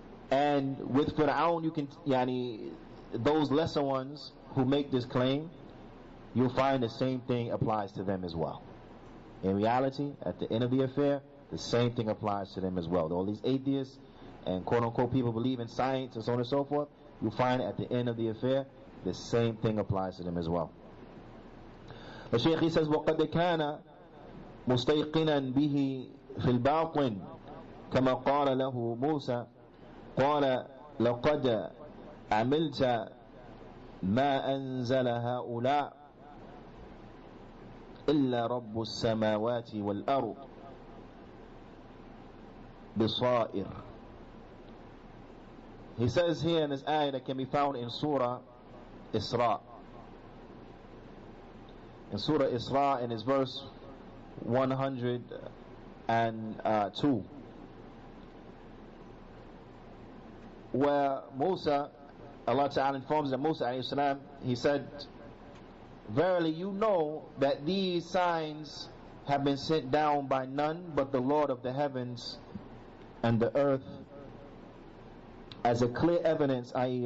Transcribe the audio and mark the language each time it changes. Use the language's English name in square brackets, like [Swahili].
[English] And with Fir'aun, you can, those lesser ones who make this claim, you'll find the same thing applies to them as well. In reality, at the end of the affair, the same thing applies to them as well. All these atheists and quote-unquote people believe in science and so on and so forth, you'll find at the end of the affair, the same thing applies to them as well. The Shaykh, he says, [Arabic] وَقَدْ كَانَ مُسْتَيْقِنًا بِهِ فِي الْبَاطِنِ كَمَا قَالَ لَهُ مُوسَى قَالَ لَقَدْ عَمِلْتَ مَا أَنزَلَ هَؤُلَاءِ إِلَّا رَبُّ السَّمَاوَاتِ وَالْأَرْضِ بِصَائِرٍ. [English] He says here in this ayah that can be found in Surah Isra. In Surah Isra, in his verse 102, where Musa, Allah Ta'ala informs that Musa alayhi salam, he said, verily you know that these signs have been sent down by none but the Lord of the heavens and the earth, as a clear evidence, i.e.